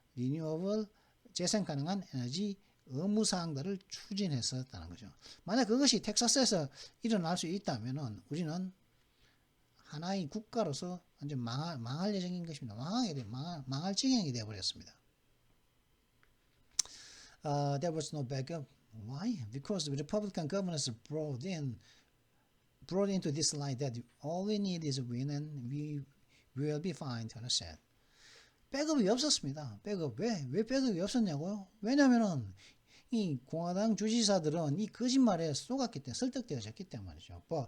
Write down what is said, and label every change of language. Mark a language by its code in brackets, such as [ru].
[ko] 리뉴어블 재생 가능한 에너지 의무사항들을 추진했었다는 거죠. 만약 그것이 텍사스에서 일어날 수 있다면은 우리는 하나의 국가로서 완전 망할 예정인 것입니다. 망할 지경이 되어버렸습니다. [en] There was no backup. Why? Because the Republican governors brought into this line that all we need is a win and we will be fine, Turner said. [ko] 백업이 없었습니다. 왜 백업이 없었냐고요? 왜냐면은 이 공화당 주지사들은 이 거짓말에 속았기 때문에, 설득되어졌기 때문이죠.